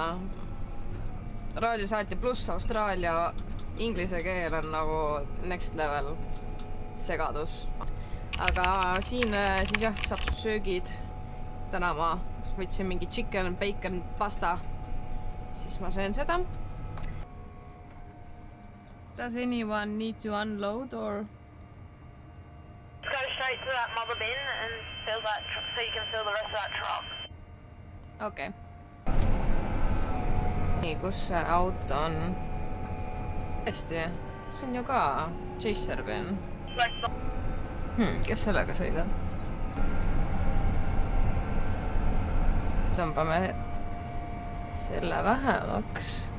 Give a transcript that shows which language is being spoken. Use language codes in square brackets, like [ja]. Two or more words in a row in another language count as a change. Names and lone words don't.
[et] Raadiosaatja pluss Austraalia inglise keel on nagu [en] next level [et] segadus. Aga siin siis jah, saab söögid. Täna ma võtsin mingi [en] chicken, bacon, pasta. [et] Siis ma söön seda. [en] Does anyone need to unload or? Go straight to that mother bin and fill that so you can fill the rest of that truck. [et] Okei. Nii, kus see auto on? Hästi, see on ju ka [en] Chaser bin. [et] Kes sellega sõidab? Tõmbame selle vähemaks.